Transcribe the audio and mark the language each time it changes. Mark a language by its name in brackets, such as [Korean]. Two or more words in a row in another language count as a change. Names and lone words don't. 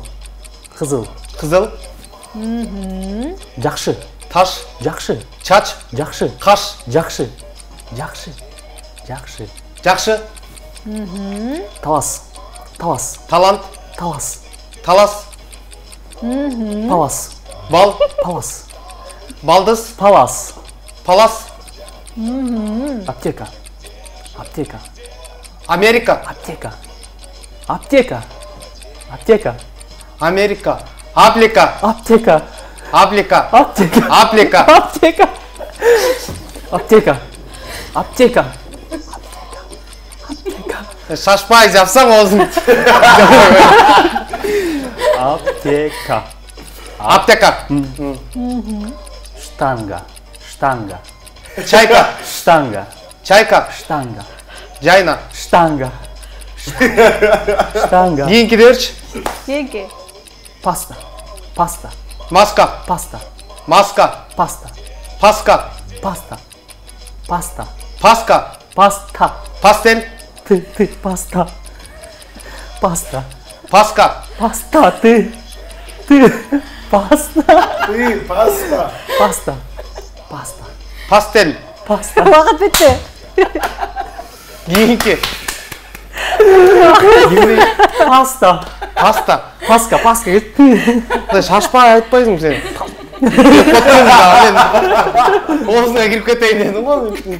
[Kyrgyz] Кызыл. Кызыл. Жакшы. Таш. Жакшы. Чач. Жакшы. Каш. Жакшы. Жакшы. Жакшы. Жакшы. Талас. Талас. Талант. Талас. Талас. Палас. Бал. Палас. Балдыз. Палас. Палас. Аптека. Аптека. Америка. Аптека. Аптека. Аптека. Америка. Аплика. Аптека. Аплика. Аптека. Аплика. Аптека. Аптека. Аптека. Шашпай жапсаң оозун. Аптека. Аптека. Штанга. Штанга. Чайка. Штанга. Чайка. Штанга. Жайна. Штанга. Штанга. Кийинки берчи. Кеңки. Паста. Паста. Маска. Паста. Маска. Паста. Паска. Паста. Паста. Паска. Паста. Пастел. Ты, паста. Паста. Паска. Паста, ты. Паста. Ты, паста. Паста. Паста. Пастел. Паста. Вакыт бүтү. Кийинки. Паста. Паста. Паска. Шашпай айтпайсың сен. Оозуна кирип кетейин дедим го.